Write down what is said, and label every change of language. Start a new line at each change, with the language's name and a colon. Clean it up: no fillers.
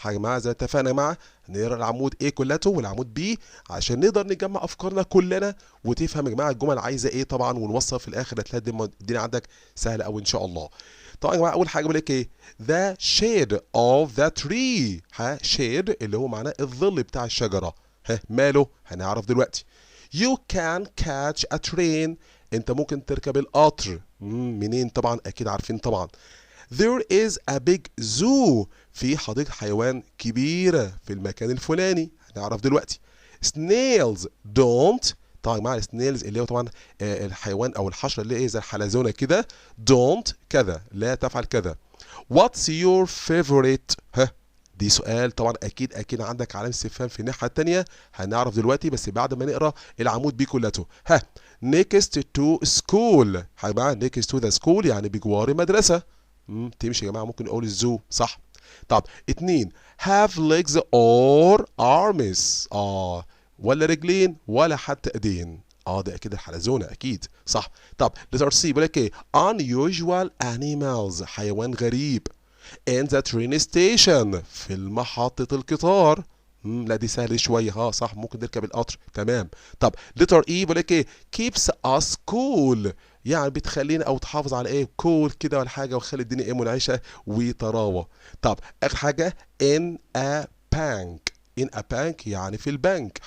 Arabic: يا جماعه زي ما اتفقنا يا جماعه نقرا العمود A كلته والعمود B عشان نقدر نجمع افكارنا كلنا وتفهم يا جماعه الجمل عايزه ايه طبعا، ونوصل في الاخر هتلاقي الدنيا عندك سهله قوي ان شاء الله. طبعا يا جماعه اول حاجه بقول لك ايه
English: the shade of the tree.
Arabic: ها shade اللي هو معناه الظل بتاع الشجره، ها ماله هنعرف دلوقتي.
English: you can catch a train،
Arabic: انت ممكن تركب القطر. منين؟ طبعا اكيد عارفين طبعا.
English: there is a big zoo،
Arabic: في حديقه حيوان كبيره في المكان الفلاني، هنعرف دلوقتي.
English: snails don't،
Arabic: طبعا مع السنيلز اللي هو طبعا الحيوان او الحشره اللي هي زي الحلزونه كده، don't كذا لا تفعل كذا.
English: what's your favorite؟
Arabic: ها دي سؤال طبعا اكيد عندك علامه استفهام في الناحيه الثانيه، هنعرف دلوقتي بس بعد ما نقرا العمود بيه كلته. ها next to school، يا جماعه
English: next to the school
Arabic: يعني بجوار مدرسه. تمشي يا جماعه، ممكن نقول الزو صح. طب 2
English: have legs or arms،
Arabic: ولا رجلين ولا حتى ايدين، ده اكيد الحلزونه اكيد صح. طب لتر سي بيقول لك ايه
English: unusual animals،
Arabic: حيوان غريب.
English: in the train station،
Arabic: في المحطه القطار. لا دي سهله شويه، صح ممكن نركب القطر تمام. طب لتر اي بيقول لك ايه
English: keeps us cool،
Arabic: يعني بتخلينا او تحافظ على ايه كول كده ولا حاجه، وتخلي الدنيا ايه منعشه وطراوه. طب اخر حاجه
English: in a bank،
Arabic: in a bank يعني في البنك.